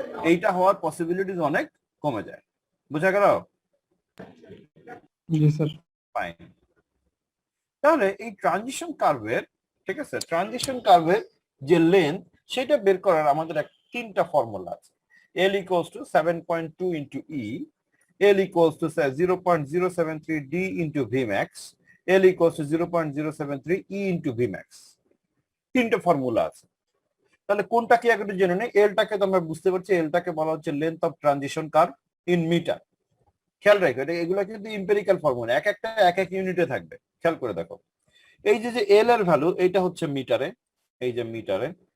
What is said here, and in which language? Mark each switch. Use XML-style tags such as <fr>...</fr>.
<bn>এইটা হওয়ার পসিবিলিটিস অনেক কমে যায়। বুঝা গেল? জি স্যার।</bn> <en>Fine.</en> <bn>তাহলে এই ট্রানজিশন কার্ভের, ঠিক আছে, ট্রানজিশন কার্ভের যে লেন্থ সেটা বের করার আমাদের তিনটা ফর্মুলা আছে।</bn> <en>L equals to 7.2 into E, L equals to 0.073 D into Vmax, L equals to 0.073 E into Vmax।</en> <bn>তিনটা ফর্মুলা আছে। তাহলে কোনটা কি একটু জেনে নেই। এলটাকে তো আমরা বুঝতে পারছি, এলটাকে বলা হচ্ছে length of transition curve in metre. খেয়াল রাখো, এগুলো কিন্তু এম্পিরিক্যাল ফর্মুলা, এক একটা এক এক ইউনিটে থাকবে। খেয়াল করে দেখো, এই যে এল এর ভ্যালু, এইটা হচ্ছে মিটারে, এই যে মিটারে।</bn>